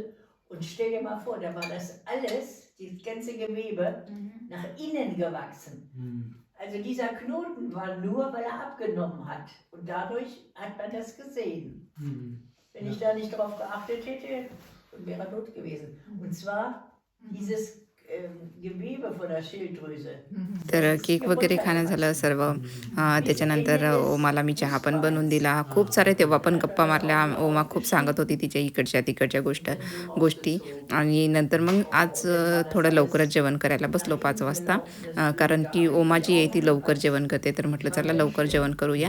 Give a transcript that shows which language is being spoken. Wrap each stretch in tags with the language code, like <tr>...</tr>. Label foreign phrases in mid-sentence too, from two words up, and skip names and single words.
<de>Und stell dir mal vor, da war das alles, das ganze Gewebe, nach innen gewachsen. Also dieser Knoten war nur, weil er abgenommen hat. Und dadurch hat man das gesehen. Wenn ich da nicht drauf geachtet hätte, wäre er tot gewesen. Und zwar dieses Gewebe von der Schilddrüse.</de> <mr>तर केक वगैरे खाणं झालं सर्व. त्याच्यानंतर ओमाला मी चहा पण बनवून दिला. खूप सारे तेव्हा पण गप्पा मारल्या. ओमा खूप सांगत होती तिच्या इकडच्या तिकडच्या गोष्टी. आणि नंतर मग आज थोडं लवकरच जेवण करायला बसलो 5 वाजता. कारण की ओमा जी आहे ती लवकर जेवण करते, तर म्हटलं चला लवकर जेवण करूया.</mr>